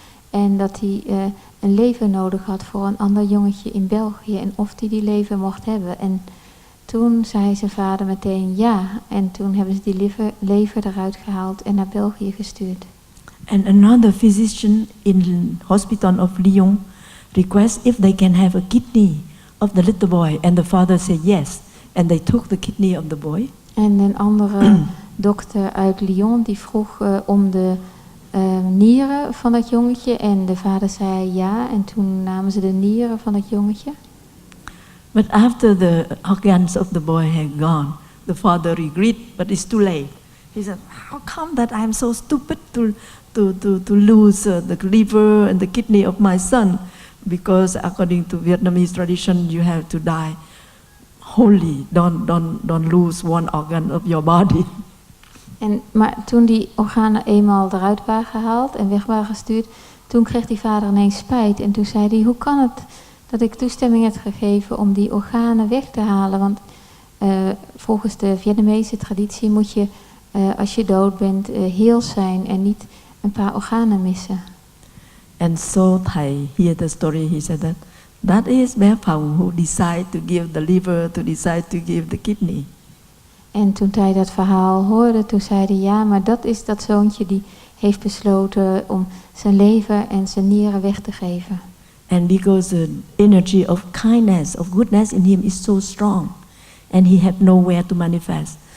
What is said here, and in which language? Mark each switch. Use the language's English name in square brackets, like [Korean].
[Dutch] En dat hij een lever nodig had voor een ander jongetje in België en of hij die lever mocht hebben. En toen zei zijn vader meteen ja. En toen hebben ze die lever eruit gehaald en naar België gestuurd. [English] And another physician in the hospital of Lyon request if they can have a kidney of the little boy. And the father said yes. And they took the kidney of the boy. En een andere dokter uit Lyon die vroeg om de nieren van dat jongetje. En de vader zei ja. En toen namen ze de nieren van dat jongetje. But after the organs of the boy had gone, the father regret, but it's too late. He said, how come that I'm so stupid to lose the liver and the kidney of my son? Because according to Vietnamese tradition, you have to die wholly. Don't lose one organ of your body. [Dutch] Maar toen die organen eenmaal eruit waren gehaald en weg waren gestuurd, toen kreeg die vader ineens spijt. En toen zei hij, hoe kan het dat ik toestemming heb gegeven om die organen weg te halen? Want volgens de Vietnamese traditie moet je, als je dood bent, heel zijn en niet een paar organen missen. [English] And so Thai hear the story, he said that is Bé Phong who decide to give the liver, to decide to give the kidney. [Dutch] En toen hij dat verhaal hoorde, toen zei hij ja, maar dat is dat zoontje die heeft besloten om zijn lever en zijn nieren weg te geven. [English] And because the energy of kindness, of goodness in him is so strong, and he had nowhere to manifest.